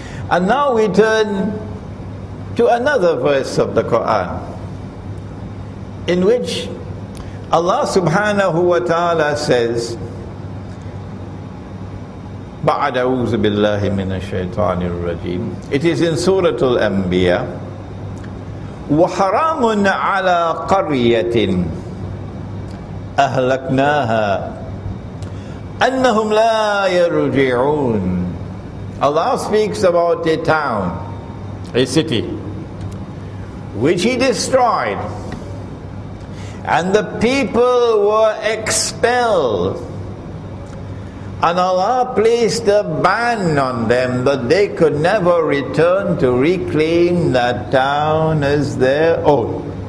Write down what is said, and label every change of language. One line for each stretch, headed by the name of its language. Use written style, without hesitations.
English: And now we turn to another verse of the Quran, in which Allah subhanahu wa ta'ala says,
Arabic: بعد أعوذ بالله من الشيطان الرجيم.
English: It is in Surah Al-Anbiya.
Arabic: وحرام على قرية أهلكناها أنهم لا يرجعون.
English: Allah speaks about a town, a city, which He destroyed, and the people were expelled. And Allah placed a ban on them that they could never return to reclaim that town as their own.